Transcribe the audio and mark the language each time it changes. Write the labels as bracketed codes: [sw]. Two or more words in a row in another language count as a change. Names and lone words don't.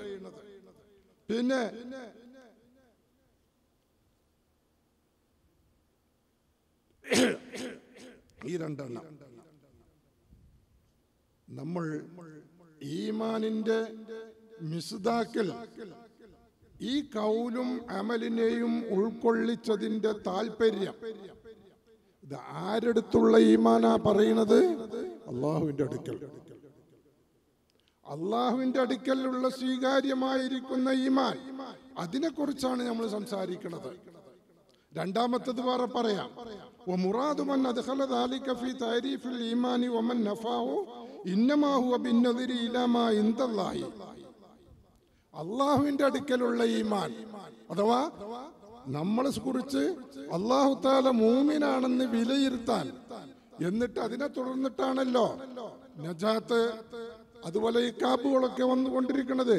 [ml] പിന്നെ ഈ രണ്ടെണ്ണം നമ്മൾ ഈമാനിന്റെ മിസ്ദാക്കിൽ ഈ കൗലും അമലിനെയും ഉൾക്കൊള്ളിച്ചതിന്റെ താല്പര്യം ഇത് ആരെടുത്തുള്ള ഈമാനാ പറയുന്നത്? അള്ളാഹുവിന്റെ അടുക്കൽ. അള്ളാഹുവിന്റെ അടുക്കലുള്ള സ്വീകാര്യമായിരിക്കുന്ന ഈമാൻ, അതിനെക്കുറിച്ചാണ് നമ്മൾ സംസാരിക്കുന്നത്. രണ്ടാമത്തത് വേറെ പറയാം. [ar] ومراد من أدخل ذلك في تعريف الإيمان ومن نفاه إنما هو بالنظر إلى ما عند الله. [ml] അള്ളാഹുവിന്റെ അടുക്കലുള്ള ഈമാൻ അഥവാ നമ്മളെ കുറിച്ച് [ar] الله تعالى [ml] മൂമിനാണെന്ന് വിലയിരുത്താൻ, എന്നിട്ട് അതിനെ തുടർന്നിട്ടാണല്ലോ നജാത്ത് അതുപോലെ ഈ കാബുകളൊക്കെ വന്നുകൊണ്ടിരിക്കുന്നത്.